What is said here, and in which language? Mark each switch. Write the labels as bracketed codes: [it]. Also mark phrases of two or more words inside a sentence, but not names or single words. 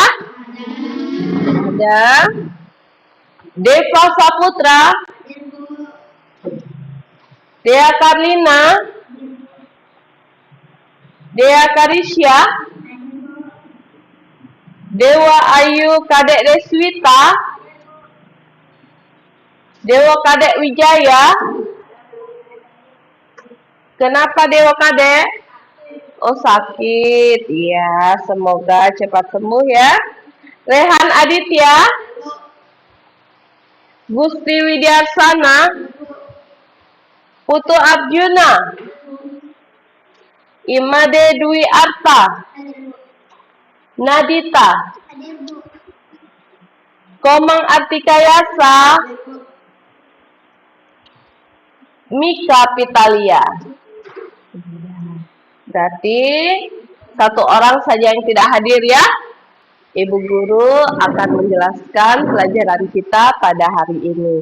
[id] Ada. Deva Saputra, Dea Karlina, Dea Karisya, Dewa Ayu Kadek Deswita, Dewa Kadek Wijaya. Kenapa Dewa Kadek? Oh, sakit. Iya, semoga cepat sembuh ya. Rehan Aditya, Gusti Widiarsana, Putu Arjuna, Imade Dwi Arta, Nadita, Komang Artikayasa, Mika Pitalia. Berarti satu orang saja yang tidak hadir ya. Ibu guru akan menjelaskan pelajaran kita pada hari ini.